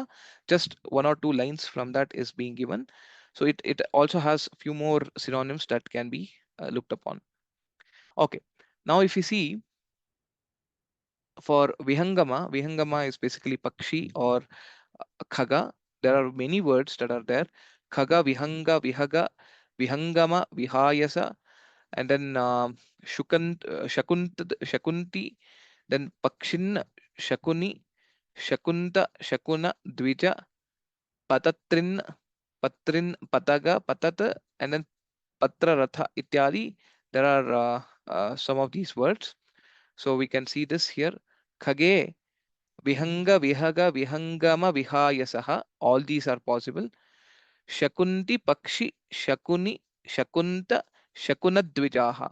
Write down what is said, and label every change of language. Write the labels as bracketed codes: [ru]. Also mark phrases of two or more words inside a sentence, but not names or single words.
[en] Just one or two lines from that is being given. So it also has a few more synonyms that can be looked upon. Okay. Now if you see for Vihangama, Vihangama is basically Pakshi or Khaga. There are many words that are there. [sa] खग, विहङ्ग, विहग, विहङ्गम, विहायस, [en] and then [sa] शकुन्ति, ततः पक्षिन्, शकुनि, शकुन्त, शकुन, द्विज, पतत्रिन्, पत्रिन्, पतग, पतत, [en] and then [sa] पत्ररथ, इत्यादि. [en] There are some of these words. So we can see this here. [sa] खगे, विहङ्ग, विहग, विहङ्गम, विहायसः. [en] All these are possible. [sa] शकुन्ति, पक्षी, शकुनि, शकुन्त, शकुनद्विजः.